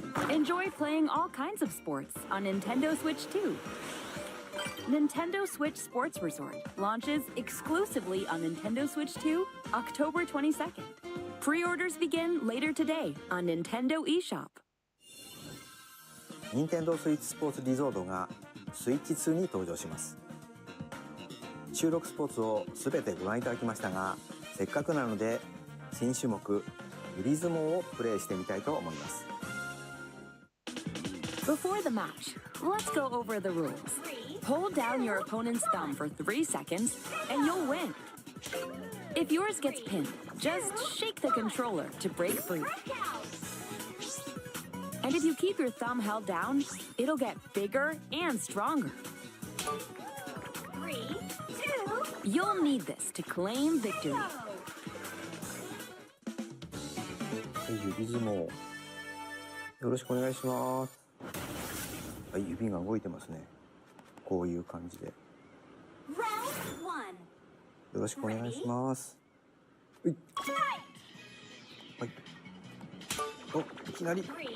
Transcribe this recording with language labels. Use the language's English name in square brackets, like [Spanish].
[English] Enjoy playing all kinds of sports on Nintendo Switch 2. Nintendo Switch Sports Resort launches exclusively on Nintendo Switch 2, October 22nd. Pre-orders begin later today on Nintendo eShop. [Japanese] 任天堂スイッチスポーツリゾートがスイッチ2に登場します。収録スポーツをすべてご覧いただきましたが、せっかくなので新種目ユリ相撲をプレイしてみたいと思います。 [English] Before the match, let's go over the rules. Hold down your opponent's thumb for 3 seconds and you'll win. If yours gets pinned, just shake the controller to break free. And if you keep your thumb held down, it'll get bigger and stronger. 3, 2, You'll need this to claim victory. [Japanese] 指相撲よろしくお願いします。はい、指が動いてますね。こういう感じで。 [English] Round one. [Japanese] よろしくお願いします。はい。はい。お、いきなり。